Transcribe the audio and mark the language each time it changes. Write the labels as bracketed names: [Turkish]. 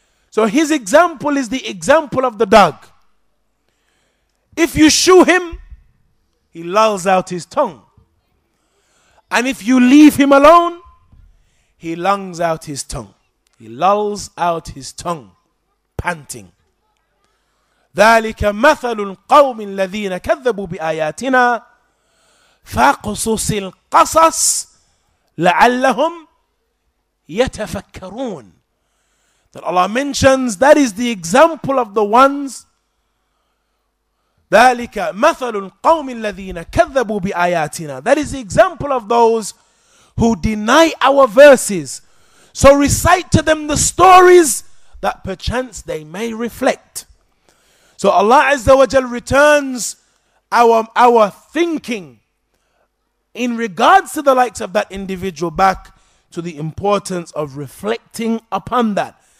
[English] So his example is the example of the dog. If you shoo him, he lolls out his tongue. And if you leave him alone, he longs out his tongue. He lolls out his tongue, panting. [Arabic] ذلك مثل القوم الذين كذبوا بآياتنا فاقصص القصص لعلهم يتفكرون. [English] That Allah mentions, that is the example of the ones. [Arabic] ذلك مثل القوم الذين كذبوا بآياتنا. [English] That is the example of those who deny our verses. So recite to them the stories that perchance they may reflect. So Allah Azza wa Jal returns our thinking in regards to the likes of that individual back to the importance of reflecting upon that.